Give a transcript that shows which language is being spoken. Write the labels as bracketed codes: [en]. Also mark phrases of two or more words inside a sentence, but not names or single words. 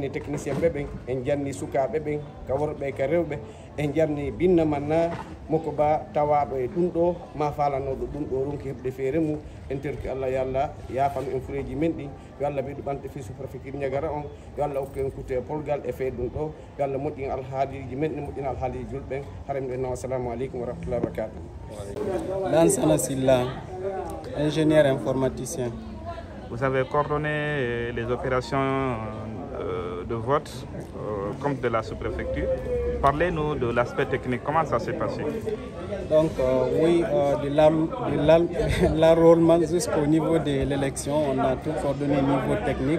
[ff] technicien ɓe ɓen en jarni sukaɓe ɓen ka worɓe ka rewɓe e jamni binna manna moko ba tawaɗo e ɗum ɗo ma falanoɗo ɗum ɗo ronki heɓde feere mum en terki Allah yo Allah yafan en fureji men ɗi yo Allah ɓeydu ɓante fi sous-préfecture Niagara on yo Allah hokku en kutte polgal e fee ɗum ɗo yo Allah moƴƴin alhaaliji men ɗi moƴƴina alhaaliji julɓen hara mi ɗenno [ar] السلام عليكم ورحمة الله وبركاته. [fr] Lansana Silla, ingénieur informaticien. Vous avez coordonné les opérations de vote comme de la sous-préfecture. Parlez-nous de l'aspect technique, comment ça s'est passé? Donc oui, de l'enrôlement jusqu'au niveau de l'élection, on a tout coordonné au niveau technique.